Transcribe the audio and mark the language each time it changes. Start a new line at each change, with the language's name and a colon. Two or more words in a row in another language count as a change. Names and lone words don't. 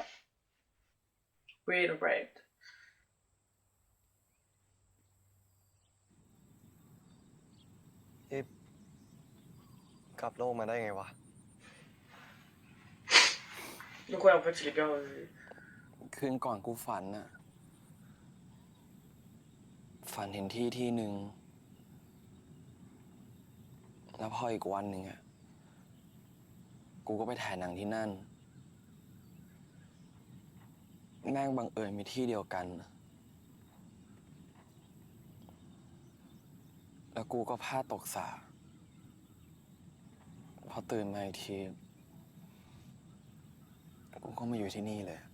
English: Real right.
Thai: กลับโลกมาได้ไงวะ
French: Donc ouais, en fait, il est bien...
Thai: คืนก่อนกูฝันน่ะ ฝันเห็นที่ที่หนึ่ง แล้วพออีกวันหนึ่งอะกูก็ไปถ่ายหนังที่นั่น แม่งบังเอิญมีที่เดียวกัน แล้วกูก็พลาดตกสระพอตื่นมาอีกที กูก็มาอยู่ที่นี่เลย